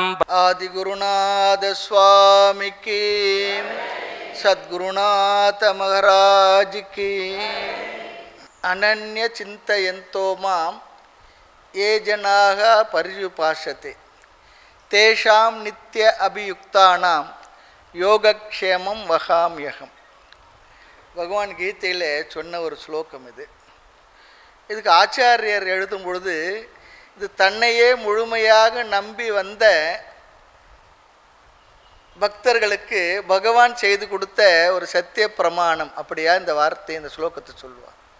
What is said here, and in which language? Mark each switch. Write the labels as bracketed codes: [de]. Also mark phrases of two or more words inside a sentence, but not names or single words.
[hi] आदिगुरुनाथ स्वामी की सद्गुरुनाथ महाराज की अनन्य [sa] चिन्तयन्तो मां ये जनाः पर्युपासते तेषां नित्य अभियुक्तानां योगक्षेमं वहाम्यहम् [ta] பகவான் கீதையில் சொன்ன ஒரு ஸ்லோகம் இதுக்கு ஆச்சாரியர் எழுதும் பொழுது இது தன்னையே முழுமையாக நம்பி வந்த பக்தர்களுக்கு பகவான் செய்து கொடுத்த ஒரு சத்திய பிரமாணம் அப்படியா இந்த வார்த்தை இந்த ஸ்லோகத்தை சொல்லுவார்.